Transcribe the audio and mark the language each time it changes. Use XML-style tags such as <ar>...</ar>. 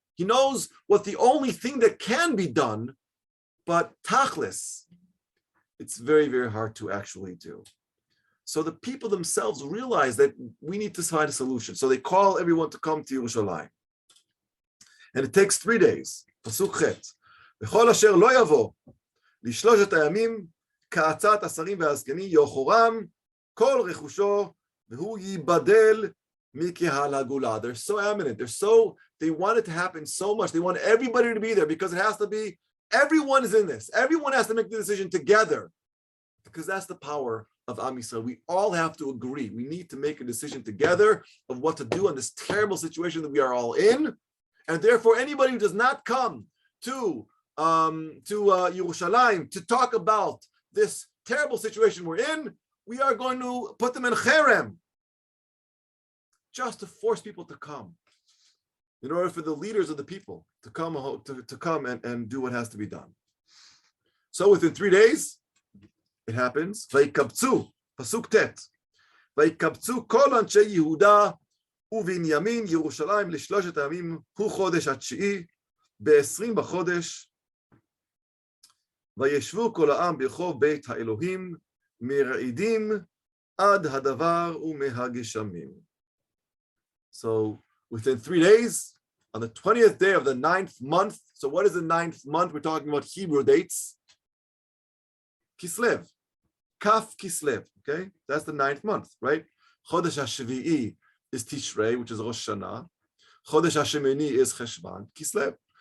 <en>He knows what the only thing that can be done, but tachlis, it's very, very hard to actually do. So the people themselves realize that we need to find a solution. So they call everyone to come to Yerushalayim. And it takes 3 days. Pasuk chet.</en> <he>וכל אשר לא יבוא לשלושת הימים כעצת השרים והזקנים יאחורם כל רכושו והוא ייבדל מקהל הגולה.</he> <en>They're so eminent. They want it to happen so much. They want everybody to be there, because it has to be, everyone is in this. Everyone has to make the decision together, because that's the power of Am Yisrael. We all have to agree. We need to make a decision together of what to do in this terrible situation that we are all in. And therefore, anybody who does not come to Yerushalayim to talk about this terrible situation we're in, we are going to put them in cherem, just to force people to come, in order for the leaders of the people to come and do what has to be done. So within 3 days, it happens.</en> <he>Vayikabtzu, pasuk tet. Vayikabtzu kol anshe Yehuda ובנימין ירושלים לשלושת הימים הוא חודש התשיעי ב-20 בחודש וישבו כל העם ברחוב בית האלוהים מרעידים עד הדבר ומהגשמים.</he> <en>So within 3 days, on the 20th day of the 9th month, so what is the 9th month? We're talking about Hebrew dates. Kislev, Kaf Kislev, okay? That's the 9th month, right? Chodesh HaShvi'i is Tishrei, which is Rosh Hashanah. Chodesh HaShemini is Cheshvan, Kislev.</en>